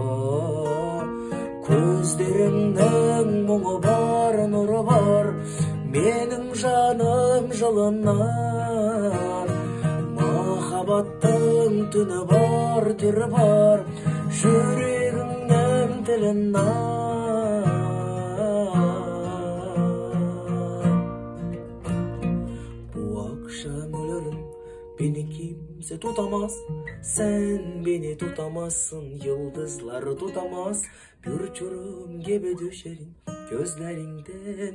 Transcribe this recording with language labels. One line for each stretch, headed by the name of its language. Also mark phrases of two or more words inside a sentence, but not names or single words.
Kazakh: Көздеріңнің мұңы бар, нұры бар, менің жаным жылынар. Махаббаттың түні бар, түрі бар, жүрегіңнің тілін ар.
Turkish: Bu akşam ölürüm, beni kimse tutamaz. Sen beni tutamazsın, yıldızlar tutamaz. Bir uçurum gibi düşerim gözlerinden.